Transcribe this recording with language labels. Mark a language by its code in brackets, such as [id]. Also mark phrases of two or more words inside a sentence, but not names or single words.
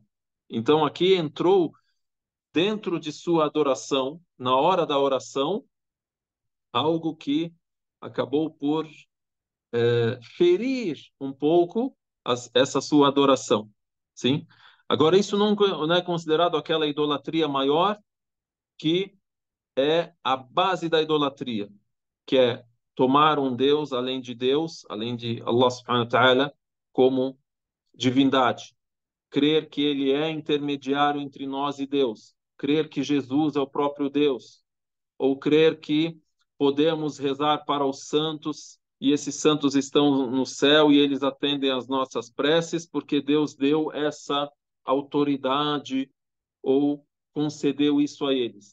[pt] Então, aqui entrou dentro de sua adoração, na hora da oração, algo que acabou por ferir um pouco essa sua adoração. Sim? Agora, isso não é considerado aquela idolatria maior que é a base da idolatria, que é tomar um Deus, além de Allah [ar] سبحانه وتعالى, [pt] como divindade. Crer que ele é intermediário entre nós e Deus. Crer que Jesus é o próprio Deus. Ou crer que podemos rezar para os santos e esses santos estão no céu e eles atendem às nossas preces porque Deus deu essa autoridade ou concedeu isso a eles.